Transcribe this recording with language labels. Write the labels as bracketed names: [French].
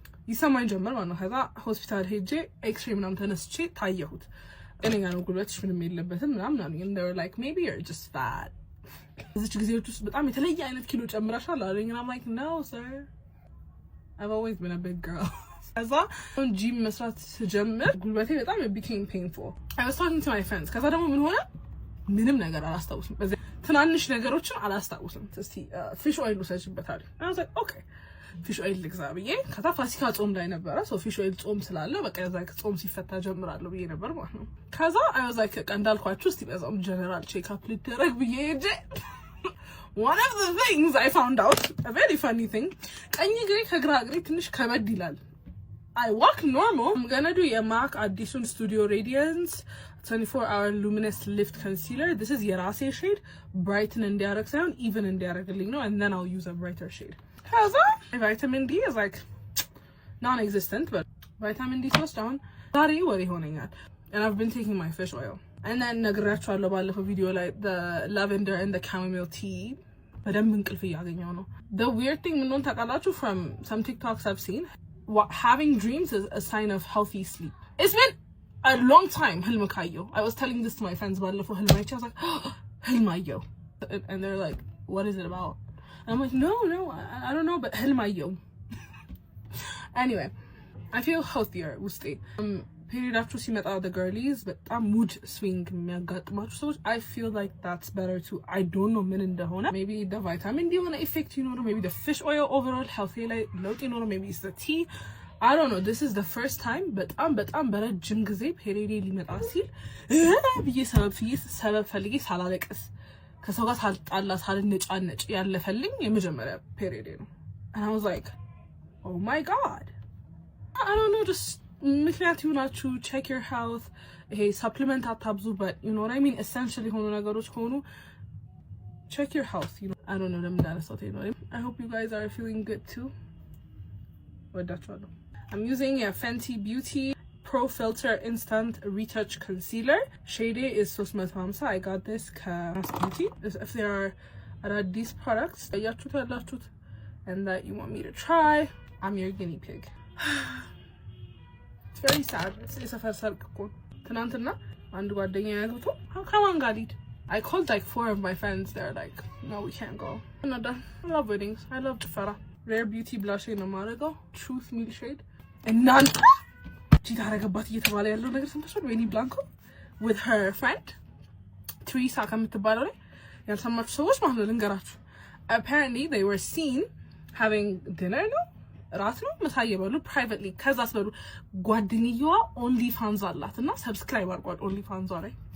[Amharic] ይሰማኝ ጀመር ማለት ነው ከዛ ሆስፒታል ሄጄ ኤክስሬ ምናምን ተነስቼ ታየሁት እኔጋ ነው ጉልበትሽ ምንም የለበትም ምናምን [English] and they were like maybe you're just fat [Amharic] እዚች ጊዜዎች ውስጥ በጣም የተለየ አይነት ኪሎ ጨምራሻል አለኝ [English] and I'm like no sir I've always been a big girl. [Amharic] ከዛ ጂም መስራት ስጀምር ጉልበቴ በጣም [English] became painful. I was talking to my friends. [Amharic] ከዛ ደግሞ ምን ሆነ ምንም ነገር አላስታውስም። በዚህ ትናንሽ ነገሮችን አላስታውስም። እስቲ ፊሽ ኦይል ውሰጅበታል። [English] I was like okay. [Amharic] ፊሽ ኦይል ልግዛ ብዬ ከዛ ፋሲካ ጾም ላይ ነበረ። ሶ ፊሽ ኦይል ጾም ስላለ በቃ ጾም ሲፈታ ጀምራለሁ ብዬ ነበር ማለት ነው። ከዛ [English] I was like [Amharic] እንዳልኳችሁ እስቲ በዛም ጀነራል ቼክ አፕ ልደረግ ብዬ ሄጄ [English] one of the things I found out, a very funny thing, [Amharic] ቀኝ እግሬ ከግራ እግሬ ትንሽ ከበድ ይላል። [English] I walk normal. I'm gonna do [Amharic] የማክ አዲሱን [English] Studio Radiance 24-hour luminous lift concealer. This is [Amharic] የራሴ [English] shade, brighten [Amharic] እንዲያረግ ሳይሆን [English] even [Amharic] እንዲያረግልኝ ነው, [English] and then I'll use a brighter shade. How's that? Vitamin D is like non-existent, but vitamin D source down. [Amharic] ዛሬ ወሬ ሆነኛል. [English] And I've been taking my fish oil. And then [Amharic] ነግራችኋለሁ ባለፈው ቪዲዮ ላይ [English] the lavender and the chamomile tea [Amharic] በደንብ እንቅልፍ እያገኘው ነው። [English] The weird thing [Amharic] ምንድነው ታውቃላችሁ? [English] From some TikToks I've seen, having dreams is a sign of healthy sleep. It's been a long time [Amharic] ህልም ካየሁ. [English] I was telling this to my friends [Amharic] ባለፈው ህልም አይቼ [English] I was like [Amharic] ህልም አየሁ. [English] And they're like what is it about? And I'm like no I don't know, but [Amharic] ህልም አየሁ. [English] Anyway, I feel healthier [Amharic] ውስጤ ፔሪዳችሁ ሲመጣ [English] the girlies [Amharic] በጣም [English] mood swing [Amharic] የሚያጋጥማችሁ ሰዎች [English] I feel like that's better too. I don't know [Amharic] ምን እንደሆነ, [English] maybe the vitamin D [Amharic] የሆነ [English] effect [Amharic] ይኖረው, [English] maybe the fish oil overall health [Amharic] ላይ ለውጥ ይኖረው, [English] maybe it's the tea. I don't know. This is the first time [Amharic] በጣም በረጅም ጊዜ ፔሪዴ ሊመጣ ሲል ብዬ ሰበብ ፈልጌ ሳላለቅስ ከሰው ጋር ሳልጣላ ሳልነጫነጭ ያለፈልኝ የመጀመሪያ ፔሪዴ ነው. [English] And I was like oh my god, I don't know, just [Amharic] ምክንያት ይሁናችሁ [English] check your health. [Amharic] ይሄ [English] supplement [Amharic] አታብዙ, [English] but you know what I mean, essential [Amharic] የሆኑ ነገሮች ከሆኑ [English] check your health, you know. I don't know [Amharic] ለምን እንዳነሳሁት ነው. [English] I hope you guys are feeling good too. [Amharic] ወዳችኋለሁ. [English] I'm using a Fenty Beauty Pro Filter Instant Retouch Concealer. Shade is 350. I got this [Amharic] ከማስ [English] Beauty. If there are these products [Amharic] ያያችሁት ያላችሁት [English] and that you want me to try, I'm your guinea pig. It's very sad. [Amharic] የሰፈር ሰርግ እኮ ትናንትና አንድ ጓደኛ ያዘውቶ ከማን ጋር ልሂድ? [English] I called like 4 of my friends. They're like no, we can't go. I'm not done. I love weddings. I love ጭፈራ. Rare Beauty blush [Amharic] ነው የማደርገው, [English] Truth Milk shade. [Amharic] እናንተ ቺታ አረገባት እየተባለ ያለው ነገር ሰምተሻል? ወይኒ ብላንኮ [English] with her friend [Amharic] ትሪሳ ከምትባለው ላይ ያልሰማችሁ ሰዎች ማለት ነው ልንገራችሁ. [English] Apparently they were seen having dinner [Amharic] ነው ራት ነው ምሳ እየበሉ [English] privately. [Amharic] ከዛ አስበሉ ጓደኛዋ ኦንሊ ፋንዝ አላት እና ሰብስክራይብ አድርጓል ኦንሊ ፋንዟ ላይ.